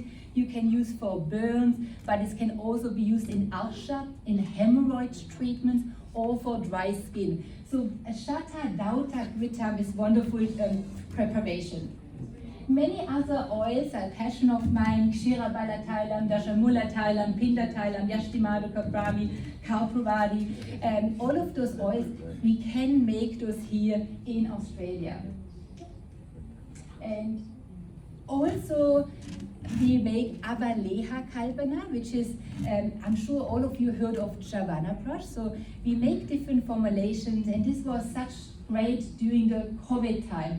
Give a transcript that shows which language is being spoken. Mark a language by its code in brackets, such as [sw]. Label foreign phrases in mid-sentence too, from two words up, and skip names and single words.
[en] You can use for burns, but it can also be used in ulcer, in hemorrhoid treatments, or for dry skin. So Shata Dauta Krita is wonderful preparation. Many other oils are passion of mine, Kshirabala Thailam, Dashamula Thailam, Pinda Thailam, Yashtimaduka Brahmi, Kaupavadi, all of those oils, we can make those here in Australia. And also we make Avaleha Kalpana, which is, I'm sure all of you heard of Javanaprash, so we make different formulations, and this was such great during the COVID time.